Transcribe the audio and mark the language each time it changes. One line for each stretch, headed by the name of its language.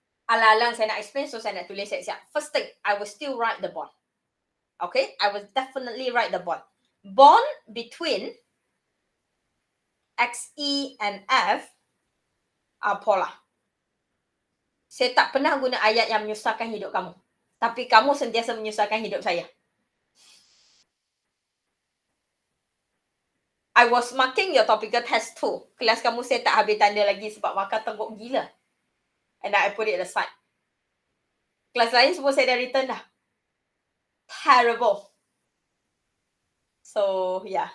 Malay: Alang-alang saya nak explain, so saya nak tulis siap-siap.
English: First thing, I will still write the bond. Okay, I will definitely write the bond. Bond between Xe and F are polar.
Malay: Saya tak pernah guna ayat yang menyusahkan hidup kamu. Tapi kamu sentiasa menyusahkan hidup saya.
English: I was marking your topical test too.
Malay: Kelas kamu saya tak habis tanda lagi sebab markah teruk gila.
English: And I put it aside.
Malay: Kelas lain semua saya dah return dah.
English: Terrible. So, yeah.